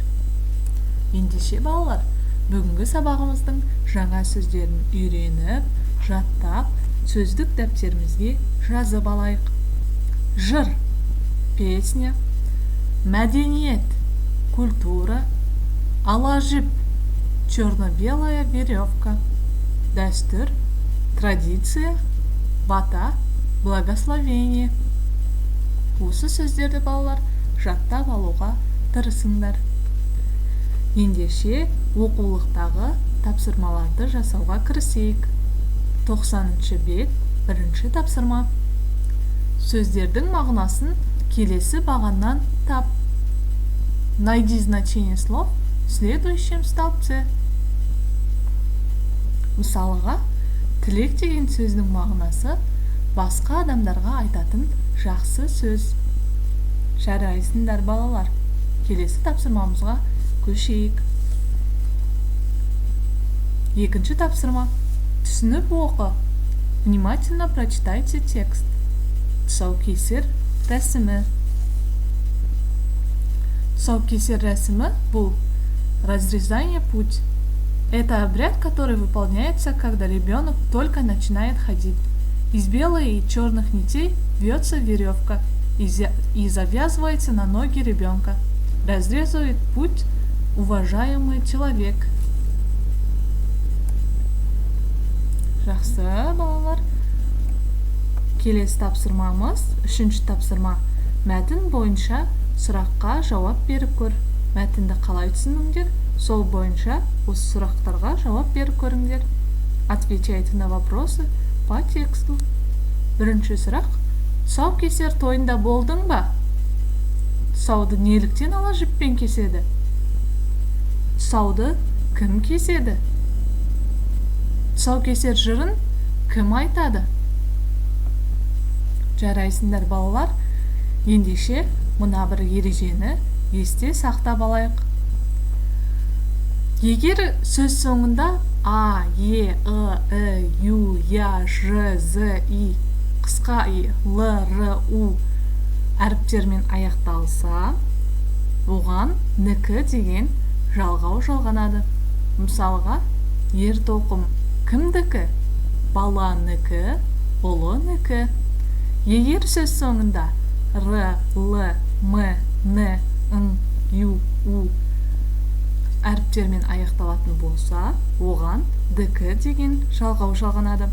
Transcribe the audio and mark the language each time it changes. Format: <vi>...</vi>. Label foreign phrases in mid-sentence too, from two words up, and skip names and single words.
<kk>Ендеше балалар, бүгінгі сабағымыздың жаңа сөздерін үйреніп, жаттап, сөздік дәптерімізге жазып алайық. Жыр – песня, мәдениет – культура, ала жіп –</kk> <ru>черно-белая веревка,</ru> <kk>дәстүр – традиция, бата – благословение. Осы сөздерді балалар жаттап алуға тырысыңдар. Ендеше оқулықтағы тапсырмаларды жасауға кірісейік. 90-ші бет, 1-ші тапсырма. Сөздердің мағынасын келесі бағаннан тап.</kk> <ru>Найди значение слов в следующем столбце.</ru> <kk>Мысалыға, тілек деген сөздің мағынасы басқа адамдарға айтатын жақсы сөз. Жарайсыңдар балалар. Келесі тапсырмамызға көшейік. 2-ші тапсырма. Түсініп оқы.</kk> <ru>Внимательно прочитайте текст.</ru> <kk>Тұсаукесер рәсімі. Тұсаукесер рәсімі бұл</kk> <ru>разрезание путь. Это обряд, который выполняется, когда ребенок только начинает ходить. Из белых и черных нитей вьется веревка и завязывается на ноги ребенка. Разрезает путь уважаемый человек.</ru> <kk>Жақсы, балалар. Келесі тапсырмамыз, 3-ші тапсырма. Мәтін бойынша сұраққа жауап беріп көр. Мәтінді қалай түсініңдер? Сол бойынша осы сұрақтарға жауап беріп көріңдер.</kk> <ru>Отвечайте на вопросы по тексту.</ru> <kk>1-ші сұрақ. Тұсаукесер тойында болдың ба? Тұсауды неліктен ала жіппен кеседі? Тұсауды кім кеседі? Тұсаукесер жырын кім айтады? Жарайсыңдар балалар. Ендеше мына бір ережені есте сақтап алайық. Егер сөз соңында А, Е, И, Ю, Я, Ж, З, И, қысқа И, Л, Р, У әріптермен аяқталса, оған нікі деген жалғау жалғанады. Мысалға, ер тоқым кімдікі? Баланікі, ұлынікі. Егер сөз соңында Р, Л, М, Н, Н, Ю, У әріптермен аяқталатын болса, оған дікі деген жалғау жалғанады.</kk>